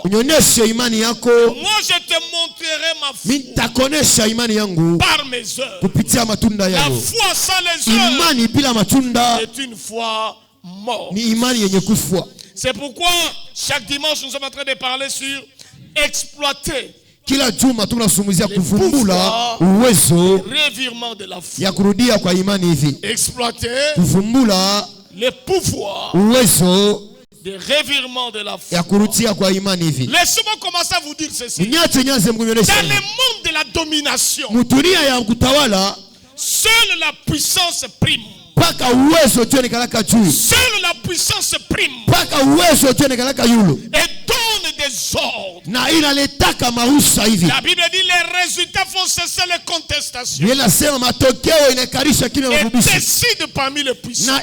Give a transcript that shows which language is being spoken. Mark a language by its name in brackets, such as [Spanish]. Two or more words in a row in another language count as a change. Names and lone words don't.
[French] Moi je te montrerai ma foi par mes œuvres. La foi sans les œuvres est une foi morte. C'est pourquoi chaque dimanche nous sommes en train de parler sur exploiter [Swahili] kila juma tunazungumzia kuvumbula uwezo [French] revirement de la foi. [Swahili] Ya kurudia kwa imani hivi. [French] Exploiter [Swahili] kuvumbula [French] le pouvoir [Swahili] uwezo [French] de revirement de la foi. [Swahili] Ya kurudia kwa imani hivi. [French] Laissez-moi commencer à vous dire ceci. Dans le monde de la domination, [Swahili] muturia ya kutawala, [French] Seule la puissance prime. Seule la puissance prime. Et donne des ordres. La Bible dit les résultats font cesser les contestations. Et décide parmi les puissants.